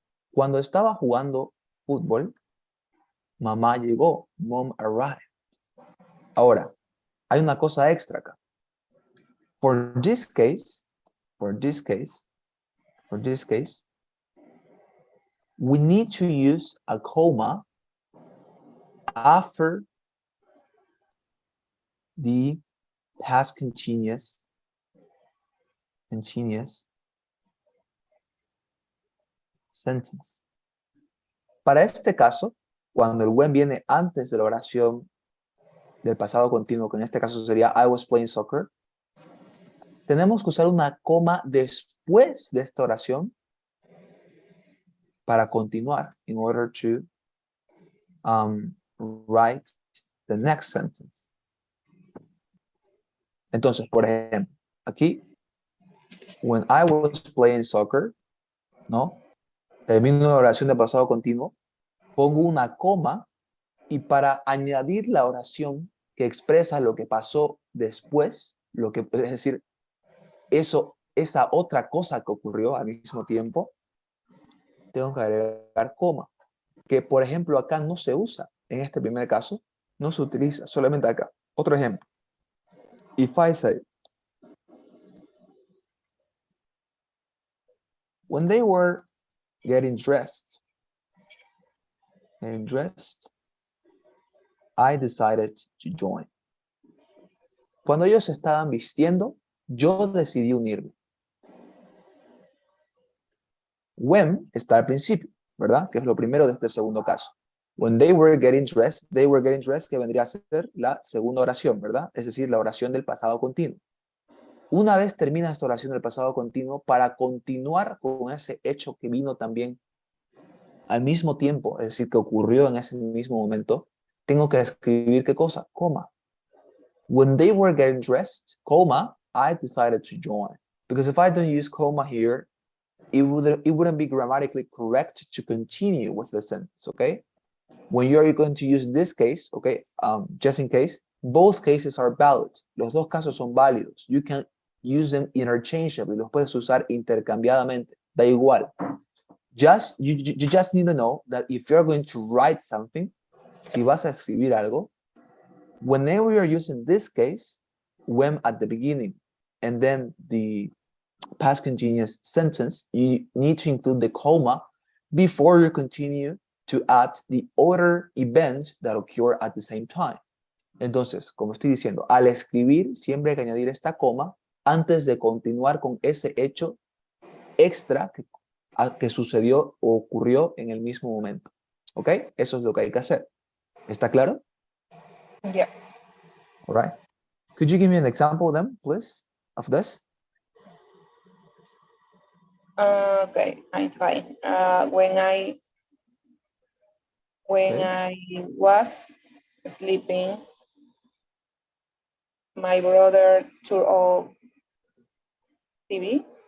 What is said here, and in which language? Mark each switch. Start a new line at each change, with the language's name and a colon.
Spanish: Cuando estaba jugando fútbol, mamá llegó.
English: Mom arrived.
Spanish: Ahora, hay una cosa extra acá.
English: For this case, we need to use a comma after the past continuous sentence.
Spanish: Para este caso, cuando el when viene antes de la oración del pasado continuo, que en este caso sería
English: I was playing soccer,
Spanish: tenemos que usar una coma después de esta oración para continuar
English: in order to write the next sentence.
Spanish: Entonces, por ejemplo, aquí,
English: when I was playing soccer,
Spanish: ¿no? Termino la oración de pasado continuo, pongo una coma y para añadir la oración que expresa lo que pasó después, es decir, esa otra cosa que ocurrió al mismo tiempo, tengo que agregar coma, que por ejemplo acá no se usa, en este primer caso, no se utiliza, solamente acá. Otro ejemplo.
English: If I say, when they were getting dressed, I decided to join.
Spanish: Cuando ellos estaban vistiendo, yo decidí unirme. When está al principio, ¿verdad? Que es lo primero de este segundo caso.
English: When they were getting dressed,
Spanish: que vendría a ser la segunda oración, ¿verdad? Es decir, la oración del pasado continuo. Una vez termina esta oración del pasado continuo, para continuar con ese hecho que vino también al mismo tiempo, es decir, que ocurrió en ese mismo momento, tengo que escribir ¿qué cosa? Coma.
English: When they were getting dressed, comma, I decided to join. Because if I don't use comma here, it wouldn't be grammatically correct to continue with the sentence, okay? When you're going to use this case, okay, just in case, both cases are valid.
Spanish: Los dos casos son válidos.
English: You can use them interchangeably.
Spanish: Los puedes usar intercambiadamente. Da igual.
English: You just need to know that if you're going to write something,
Spanish: si vas a escribir algo,
English: whenever you're using this case, when at the beginning, and then the past continuous sentence, you need to include the comma before you continue to add the other events that occur at the same time.
Spanish: Entonces, como estoy diciendo, al escribir siempre hay que añadir esta coma antes de continuar con ese hecho extra que sucedió o ocurrió en el mismo momento. ¿Ok? Eso es lo que hay que hacer. ¿Está claro?
English: Yeah. All right. Could you give me an example then, please, of this? Okay, I'm fine. When I was sleeping, my brother turned off TV.